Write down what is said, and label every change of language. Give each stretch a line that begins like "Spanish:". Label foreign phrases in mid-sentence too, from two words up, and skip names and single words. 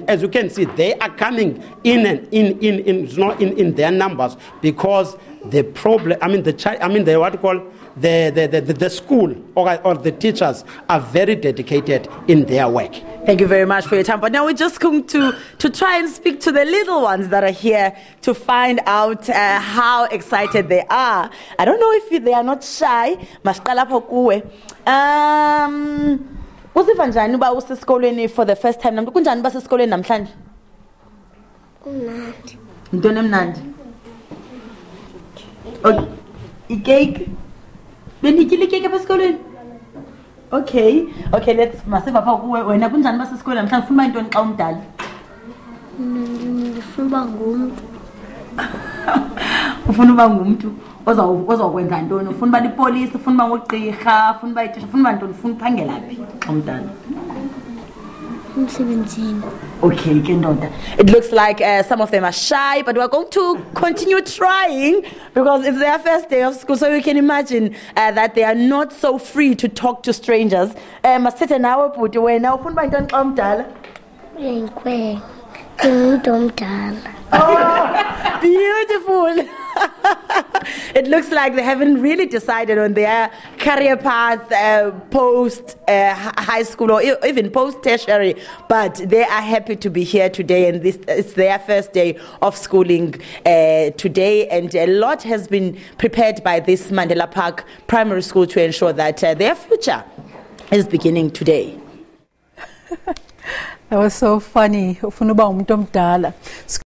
English: As you can see, they are coming in their numbers because the problem, the school or the teachers are very dedicated in their work. Thank you very much for your time. But now we're just going to try and speak to the little ones that are here to find out how excited they are. I don't know if they are not shy.
Xhosa: Uziva njani uba usesikolweni
English: for the first time?
Xhosa: Kunjani uba sesikolweni namhlanje? Mnandi. Ntoni emnandi? Icake? Benityile icake apha esikolweni?
English: Okay, let's
Xhosa: masiva pha kuwe. Wena kunjani uba sesikolweni namhlanje? Ufuna uba yintoni xa umdala? Ndifuna uba ngumntu. Ufuna uba ngumntu ozokwenza ntoni? Ufuna uba lipolisi, ufuna uba ngugqirha, ufuna uba yitisha, ufuna uba ntoni? Ufuna uphangela phi xa umdala? Emsebenzini. Okay, ke ndoda.
English: It looks like some of them are shy, but we're going to continue trying because it's their first day of school, so we can imagine that they are not so free to talk to strangers.
Xhosa: Masithethe nawe bhuti, wena ufuna uba yintoni xa umdala? Inkwe. Ngumntu omdala.
English: Oh, beautiful. It looks like they haven't really decided on their career path post high school or even post tertiary, but they are happy to be here today, and it's their first day of schooling today, and a lot has been prepared by this Mandela Park Primary School to ensure that their future is beginning today. That was so funny.
Xhosa: Ufuna uba umuntu omdala.